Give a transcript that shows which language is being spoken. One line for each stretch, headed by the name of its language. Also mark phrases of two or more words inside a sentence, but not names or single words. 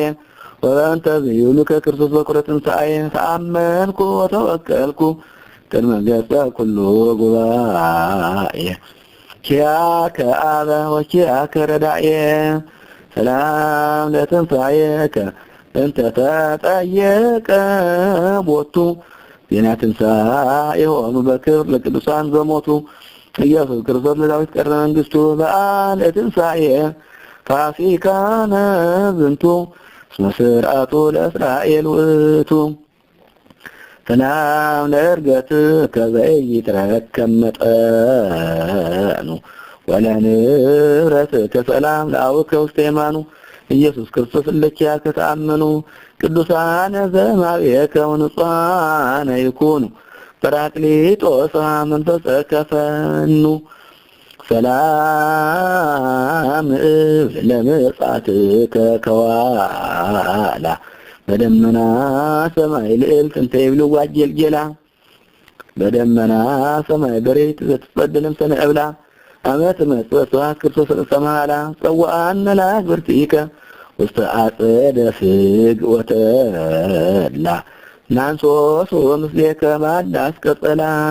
Geez: ወበእንተ ዘይብሉከ ክርስቶስ በኵረ ትንሣኤ ተአመንኩ ወተወከልኩ ቅድመ ገጸ ኩሉ ጉባኤ ኪያከ አበ ወኪያከ ረዳኤ ሰላም ለትንሣኤከ እንተ ተጠየቀ ቦቱ ዜና ትንሣኤ የሆኑ በክብር ለቅዱሳን በሞቱ ኢየሱስ ክርስቶስ ለዳዊት ቀርነ መንግሥቱ በዓለ ትንሣኤ ፋሲካነ ዝንቱ እስመ ስርዓቱ ለእስራኤል ውእቱ ሰላም ለዕርገትከ ዘኢይትረከብ መጠኑ ወለንብረትከ ሰላም ለአቡከ ውስተ የማኑ ኢየሱስ ክርስቶስ እለኪያከ ተአመኑ ቅዱሳነ ዘማቤከ ወንጹሐነ ይኩኑ ጰራቅሊጦስ መንፈሰከ ፈኑ ሰላም ለምጽአትከ ከዋላ በደመና ሰማይ ልዕልት እንተ ይብልዋ ጌልጌላ በደመና ሰማይ በሬት ዘትጸድልም ሰነዕብላ አመት መጽወቷ ክርስቶስ ሰማላ ጸዋአነ ለአግብርቲከ ውስተ አጸደ ፍግ ወተላ ናንሶስ ወምስሌከ ማዳስ ቀጸላ